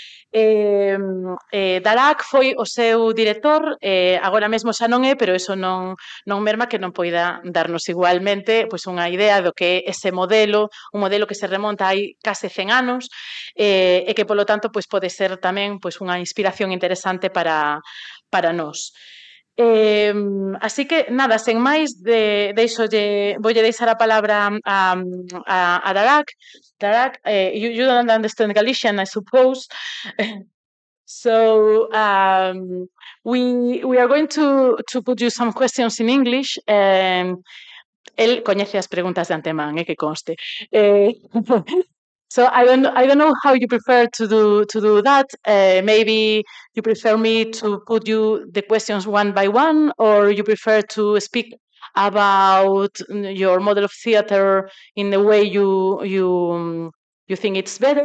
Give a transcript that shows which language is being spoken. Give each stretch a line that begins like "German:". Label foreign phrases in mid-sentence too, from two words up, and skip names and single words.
Galician: Darak foi o seu director, agora mesmo xa non é, pero eso non merma que non poida darnos igualmente pois unha idea do que é ese modelo, un modelo que se remonta hai case 100 anos, e que, polo tanto, pois pode ser tamén pois unha inspiración interesante para nós. Así que, nada, sen máis, voulle deixar a palabra a Darak. Darak,
English: you don't understand Galician, I suppose. So we are going to put you some questions in English.
Galician: Él coñece as preguntas de antemán, que conste.
English: So I don't know how you prefer to do that. Maybe you prefer me to put you the questions one by one, or you prefer to speak about your model of theater in the way you think it's better.